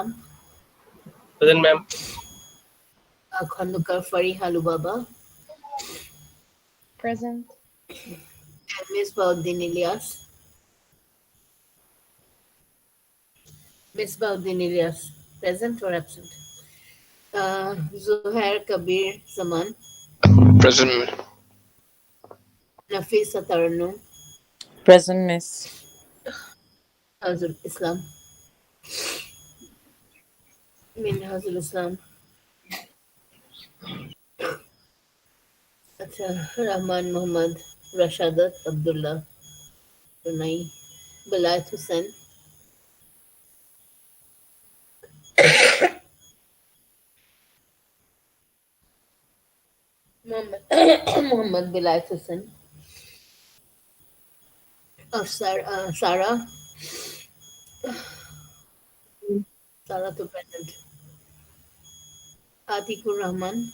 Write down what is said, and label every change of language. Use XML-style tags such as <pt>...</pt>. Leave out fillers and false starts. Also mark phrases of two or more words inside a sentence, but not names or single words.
<en>Present, ma'am. Khandukar Farihalu Baba, Present. and Misbauddin Ilyas. Misbauddin Ilyas, present or absent? Zuhair Kabir Zaman, Present. Nafisa Tarannum, Present, Miss. Hazul Islam, Minhazul Islam,</en> <bn>আচ্ছা, রহমান মোহাম্মদ, রাশাদাত আব্দুল্লাহ, নাই, বেলায়েত হোসেন, মোহাম্মদ বেলায়েত হোসেন, সারা, সারা তো প্রেজেন্ট, আতিকুর রহমান,</bn>